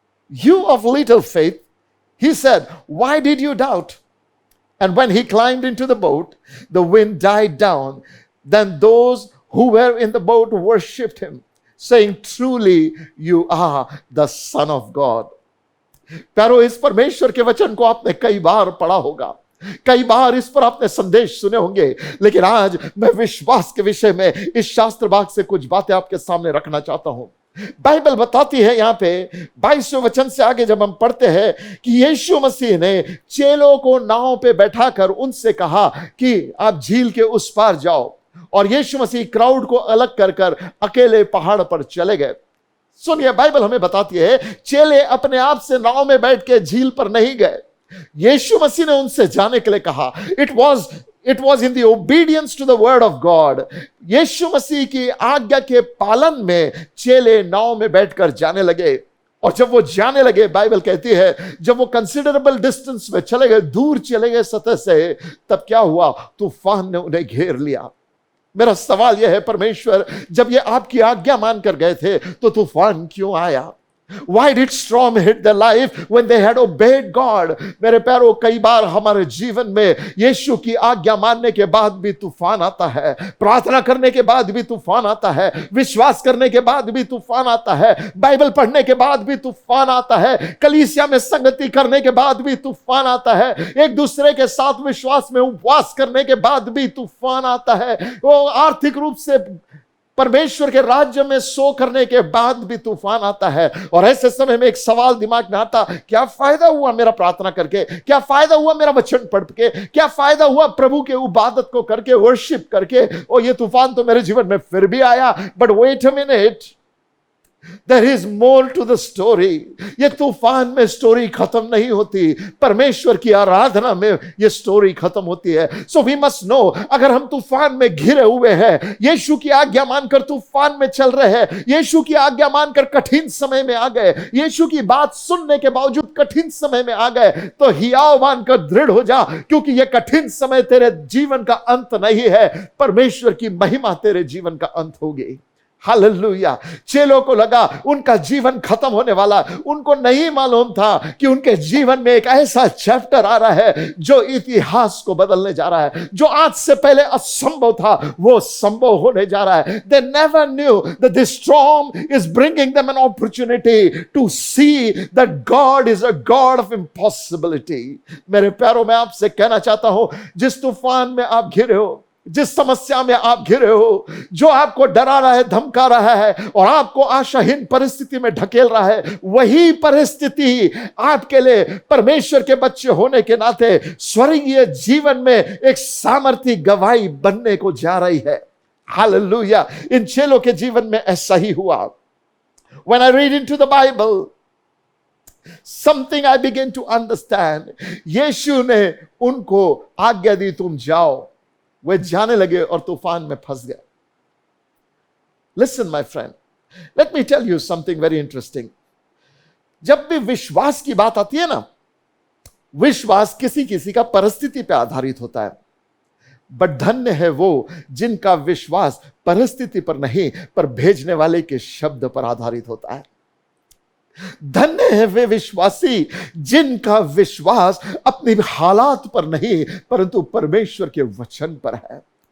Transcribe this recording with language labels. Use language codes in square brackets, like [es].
[en] "You of little faith," he said, "why did you doubt?" And when he climbed into the boat, the wind died down. Then those who were in the boat worshipped him, saying, "Truly you are the Son of God." [hi] प्यारो, इस परमेश्वर के वचन को आपने कई बार पढ़ा होगा, कई बार इस पर आपने संदेश सुने होंगे, लेकिन आज मैं विश्वास के विषय में इस शास्त्र भाग से कुछ बातें आपके सामने रखना चाहता हूं। बाइबल बताती है यहां पे 22वें वचन से आगे जब हम पढ़ते हैं कि यीशु मसीह ने चेलों को नाव पे बैठाकर उनसे कहा कि आप झील के उस पार जाओ। और यीशु मसीह क्राउड को अलग कर कर अकेले पहाड़ पर चले गए। सुनिए, बाइबल हमें बताती है चेले अपने आप से नाव में बैठ के झील पर नहीं गए, यीशु मसीह ने उनसे जाने के लिए कहा। [en] It was in the obedience to the word of God. [hi] यीशु मसीह की आज्ञा के पालन में चेले नाव में बैठकर जाने लगे। और जब वो जाने लगे, बाइबल कहती है जब वो [en] considerable distance [hi] में चले गए, दूर चले गए सतह से, तब क्या हुआ? तूफान ने उन्हें घेर लिया। मेरा सवाल यह है, परमेश्वर जब ये आपकी आज्ञा मानकर गए थे तो तूफान क्यों आया? [en] Why did storm hit their life when they had obeyed God? [hi] मेरे प्यारों, कई बार हमारे जीवन में यीशु की आज्ञा मानने के बाद भी तूफान आता है, प्रार्थना करने के बाद भी तूफान आता है, विश्वास करने के बाद भी तूफान आता है, बाइबल पढ़ने के बाद भी तूफान आता है, कलीसिया में संगति करने के बाद भी तूफान आता है, एक दूसरे के साथ विश्वास में उपवास करने के बाद भी तूफान आता है, वो आर्थिक रूप से परमेश्वर के राज्य में सो करने के बाद भी तूफान आता है। और ऐसे समय में एक सवाल दिमाग में आता, क्या फायदा हुआ मेरा प्रार्थना करके? क्या फायदा हुआ मेरा वचन पढ़ के? क्या फायदा हुआ प्रभु के इबादत को करके, वर्शिप करके? और ये तूफान तो मेरे जीवन में फिर भी आया। [en] But wait a minute, There is more to the story. [hi] ये तूफान में स्टोरी खत्म नहीं होती, परमेश्वर की आराधना में ये स्टोरी खत्म होती है। [en] So we must know, [hi] अगर हम तूफान में घिरे हुए हैं, यीशु की आज्ञा मानकर तूफान में चल रहे हैं, यीशु की आज्ञा मानकर कठिन समय में आ गए, यीशु की बात सुनने के बावजूद कठिन समय में आ गए, तो हियाव मानकर दृढ़ हो जा, क्योंकि ये कठिन समय तेरे जीवन का अंत नहीं है, परमेश्वर की महिमा तेरे जीवन का अंत होगी। हालेलुया। चेलों को लगा उनका जीवन खत्म होने वाला, उनको नहीं मालूम था कि उनके जीवन में एक ऐसा चैप्टर आ रहा है जो इतिहास को बदलने जा रहा है। जो आज से पहले असंभव था वो संभव होने जा रहा है। [en] They never knew that this storm is bringing them an opportunity to see that God is a God of impossibility। [hi] मेरे प्यारों, मैं आपसे कहना चाहता हूं, जिस तूफान में आप घिरे हो, जिस समस्या में आप घिरे हो, जो आपको डरा रहा है, धमका रहा है और आपको आशाहीन परिस्थिति में ढकेल रहा है, वही परिस्थिति आपके लिए परमेश्वर के बच्चे होने के नाते स्वर्गीय जीवन में एक सामर्थी गवाही बनने को जा रही है। हालेलुया। इन चेलों के जीवन में ऐसा ही हुआ। [en] When I read into the Bible, something I begin to understand। [hi] यीशु ने उनको आज्ञा दी, तुम जाओ। वे जाने लगे और तूफान में फंस गए। [en] Listen my friend, let me tell you something very interesting। [hi] जब भी विश्वास की बात आती है ना, विश्वास किसी किसी का परिस्थिति पे आधारित होता है, बट धन्य है वो जिनका विश्वास परिस्थिति पर नहीं पर भेजने वाले के शब्द पर आधारित होता है। धन्य है वे विश्वासी जिनका विश्वास अपनी हालात पर नहीं परंतु परमेश्वर के वचन पर है।